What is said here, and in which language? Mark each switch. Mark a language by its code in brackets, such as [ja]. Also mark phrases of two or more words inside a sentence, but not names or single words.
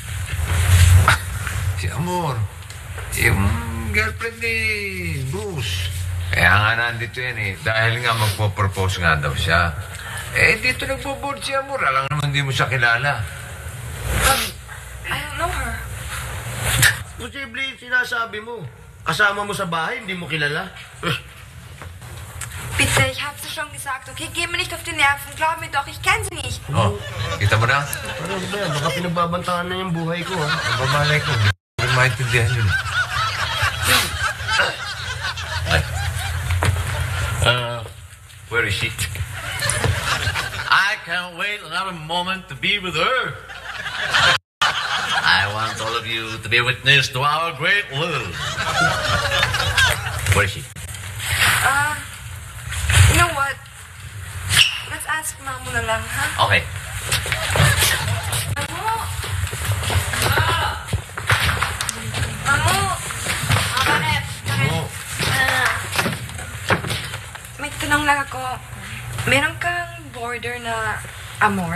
[tl] Si Amor, yung girlfriend ni Bruce. Kaya nga nandito yan eh. Dahil nga magpo-propose nga daw siya. Dito nagbo-board si Amor. Alam naman di mo siya kilala. [en] I don't know her. [tl] posible yung sinasabi mo? Kasama mo sa bahay, hindi mo kilala? [de] Bitte, ich hab's dir schon gesagt, okay? Geh mir nicht auf die Nerven. Glaub mir doch, ich kenn sie nicht. [tl] Oh, kita mo na? Ano ba yan? Baka pinagbabantaan na yung buhay ko, ha? Ang bamalay ko. Hindi ko maintindihan yun. [en] Where is she? I can't wait another moment to be with her. I want all of you to be witness to our great love. Where is she? You know what? Let's ask Mamo [tl] na lang, ha? [en] Okay. Mamo! Mamo! [tl] Bakit? May tanong lang ako. Meron kang border na amor?